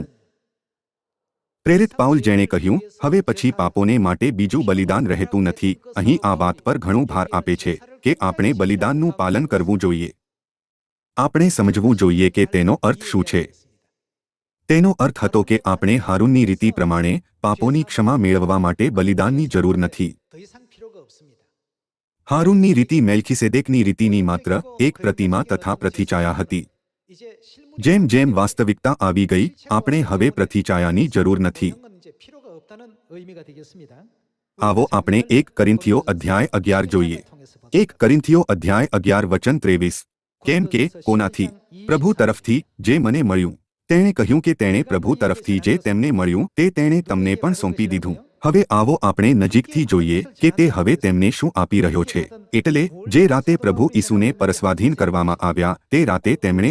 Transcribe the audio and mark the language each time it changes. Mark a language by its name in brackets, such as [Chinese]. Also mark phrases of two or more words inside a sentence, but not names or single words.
[Gujarati] પ્રેરિત પાઉલ જેણે કહ્યું, હવે પછી પાપોને માટે બીજું બલિદાન રહેતું નથી, અહીં આ વાત પર ઘણું ભાર આપે છે કે આપણે બલિદાનનું પાલન કરવું જોઈએ. આપણે સમજવું જોઈએ કે તેનો અર્થ શું છે. તેનો અર્થ હતો કે આપણે હારૂનની રીતિ પ્રમાણે પાપોની ક્ષમા મેળવવા માટે બલિદાનની જરૂર નથી. [Korean] 더 이상 필요가 없습니다. [Gujarati] હારૂનની રીતિ મેલ્કીસેદેકની રીતિની માત્ર એક પ્રતિમા તથા પ્રતિછાયા હતી. [Korean] 이제 실물 [Gujarati] જેમ જેમ વાસ્તવિકતા આવી ગઈ, આપણે હવે પ્રતિછાયાની જરૂર નથી. [Korean] 건 이제 필요가 없다는 의미가 되겠습니다. [Gujarati] આવો આપણે 1 કોરિન્થીઓ અધ્યાય 11 જોઈએ. [Korean] 통해서 [Gujarati] એક કરિન્થીઓ અધ્યાય 11 વચન 23 કેમ કે કોનાથી પ્રભુ તરફથી જે મને મળ્યું તેણે કહ્યું કે તેણે પ્રભુ તરફથી જે તેમને મળ્યું તે તેણે તમને પણ સોંપી દીધું હવે આવો આપણે નજીકથી જોઈએ કે તે હવે તેમને શું આપી રહ્યો છે એટલે જે રાતે પ્રભુ ઈસુને પરસ્વાધીન કરવામાં આવ્યા તે રાતે તેમણે